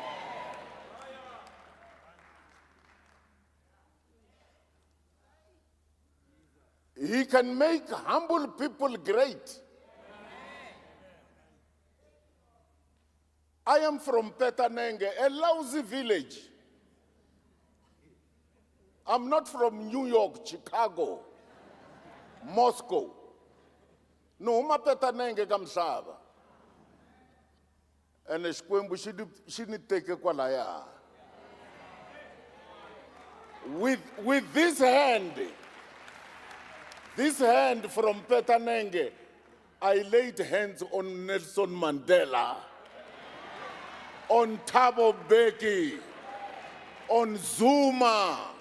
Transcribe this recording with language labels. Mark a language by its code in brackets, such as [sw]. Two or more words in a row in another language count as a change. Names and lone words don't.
[en] He can make humble people great. I am from Petanenge, a lousy village. I'm not from New York, Chicago, Moscow. No, [ts] ma Petanenge kamhlaba. And Xikwembu xi ni teke kwalaya. [en] With this hand from Petanenge, I laid hands on Nelson Mandela, on Thabo Mbeki, on Zuma,